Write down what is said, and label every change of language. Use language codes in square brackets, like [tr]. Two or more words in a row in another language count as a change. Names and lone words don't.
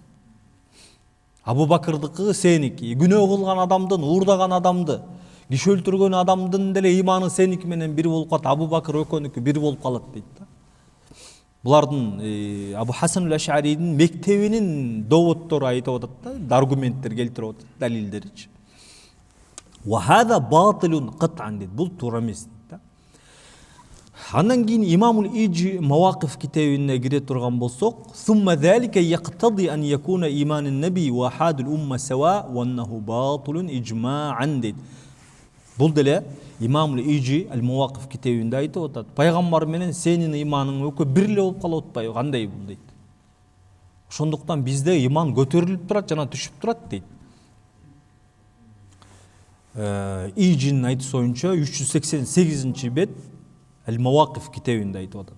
[ky] Абу Бакырдыкы сеники, күнөө кылган адамдын, уурдаган адамды, киши өлтүргөн адамдын деле иманы сеники менен бир болуп калат, Абу Бакыр экөөнүкү бир болуп калат дейт да. Булардын Абу Хасан ал-Аш'аридин мектебинин доводдору айтып атат да, аргументтер келтирип атат, далилдеричи. [ar] وهذا باطل قطعا [ky] дейт, бул туура эмес дейт да. Андан кийин Имамул Ижи Мавакиф китебине кире турган болсок, [ar] ثم ذلك يقتضي أن يكون إيمان النبي وآحاد الأمة سواء وأنه باطل إجماعا дейт. [ky] Бул деле Имамул Ижи Ал-Мавакиф китебинде айтып атат. Пайгамбар менен сенин иманың экөө бир эле болуп калып атпайбы? Кандай бул дейт. Ошондуктан бизде иман көтөрүлүп турат жана түшүп турат дейт. Ижинин айтуусунча 388-бет Ал-Мавакиф китебинде айтып атат.